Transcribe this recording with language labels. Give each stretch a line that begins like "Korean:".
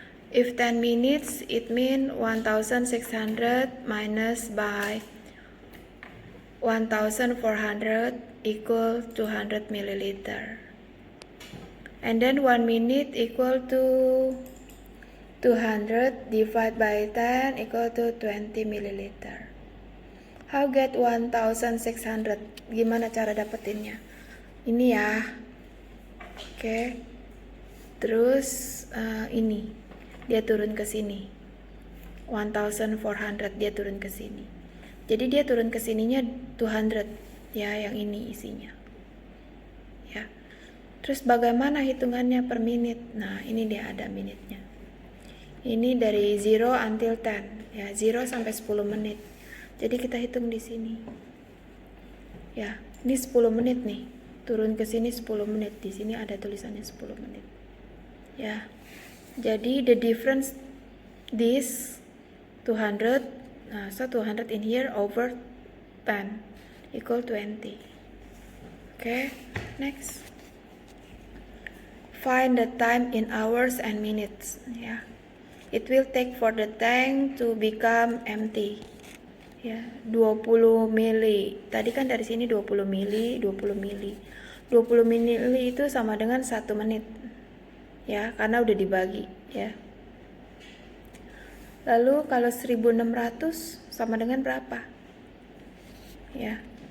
English: If 10 minutes, it means 1,600 minus by 1,400 equal 200 milliliter. And then 1 minute equal to 200 divided by 10 equal to 20 milliliter. How get 1,600?
Indonesian: Gimana cara dapetinnya? Ini ya. Oke. Terus ini dia turun ke sini. 1,400 dia turun ke sini. Jadi dia turun ke sininya 200, ya, yang ini isinya, ya. Terus bagaimana hitungannya per menit? Nah, ini dia ada menitnya. Ini dari 0 until 10, ya, 0 sampai 10 menit. Jadi kita hitung di sini, ya. Ini 10 menit nih, turun ke sini 10 menit. Di sini ada tulisannya 10 menit, ya.
English: Jadi the difference this 200. So 200 in here over 10 equal 20. Okay, next. Find the time in hours and minutes. Ya, it will take for the tank to become empty.
Indonesian: Ya, 20 mili. Tadi kan dari sini 20 mili, 20 mili. 20 mili itu sama dengan 1 menit. Ya, karena udah dibagi, ya. Lalu kalau 1.600 sama dengan berapa? Ya.